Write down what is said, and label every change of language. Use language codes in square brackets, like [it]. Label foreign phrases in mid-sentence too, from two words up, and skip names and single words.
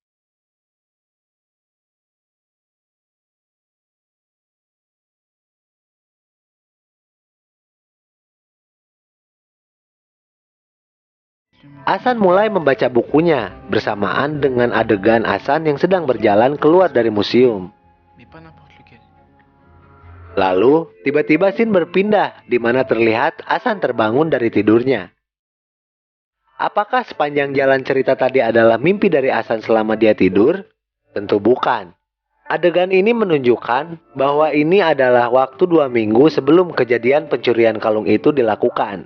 [id] Hasan mulai membaca bukunya bersamaan dengan adegan Hasan yang sedang berjalan keluar dari museum. [fr] Mais pas n'importe lequel. [id] Lalu, tiba-tiba scene berpindah di mana terlihat Hasan terbangun dari tidurnya. Apakah sepanjang jalan cerita tadi adalah mimpi dari Hasan selama dia tidur? Tentu bukan. Adegan ini menunjukkan bahwa ini adalah waktu 2 minggu sebelum kejadian pencurian kalung itu dilakukan.